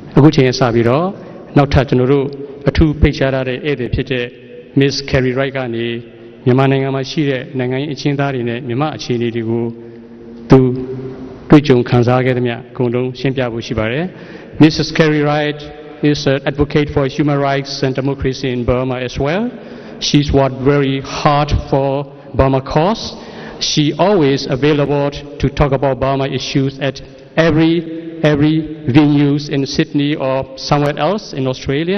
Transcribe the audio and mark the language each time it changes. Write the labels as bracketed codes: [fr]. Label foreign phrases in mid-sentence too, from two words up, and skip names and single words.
[my] အခုချိန်စပြီးတော့နောက်ထပ်ကျွန်တော်တို့အထူးဖိတ်ကြားရတဲ့ဧည့်သည်ဖြစ်တဲ့ Miss Kerry Wright ကနေမြန်မာနိုင်ငံမှာရှိတဲ့နိုင်ငံရေးအကျဉ်းသားတွေနဲ့မြန်မာအခြေအနေတွေကိုသူတွေ့ကြုံခံစားခဲ့သမျှအကုန်လုံးရှင်းပြဖို့ရှိပါတယ် Mrs. [en] Kerry Wright is an advocate for human rights and democracy in Burma as well. She's worked very hard for Burma cause. She always available to talk about Burma issues at every venues in Sydney or somewhere else in Australia.